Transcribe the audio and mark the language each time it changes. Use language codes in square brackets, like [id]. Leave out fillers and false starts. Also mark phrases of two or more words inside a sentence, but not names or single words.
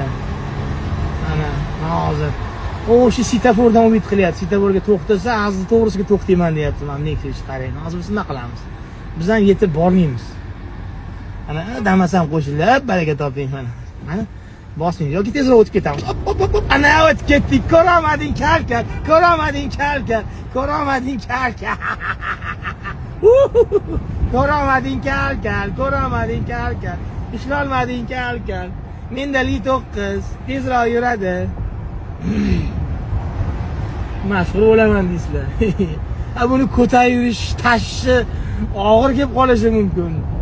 [uz] Mana hozir o'sha svetofordan umid qilyapti. Svetoforga to'xtasa, hozir to'g'risiga to'xtayman deyapti. Mana Nexus qarang. Hozir biz nima qilamiz? Biz ham yetib bormaymiz. Mana damasam qo'shilib, baraka toping mana. Mana bosing yoki tezroq o'tib ketamiz. Hop. Ana o'tib ketdik. Ko'ramading kalkal. Ko'ramading kalkal. Ko'ramading kalkal. Ko'ramading kalkal. Ko'ramading kalkal. Ishlolmading kalkal. Mendali 9 tezroq yuradi. Mashhur bo'laman deysizlar. Ha buni ko'tarish, tashishi og'ir kelib qolishi mumkin.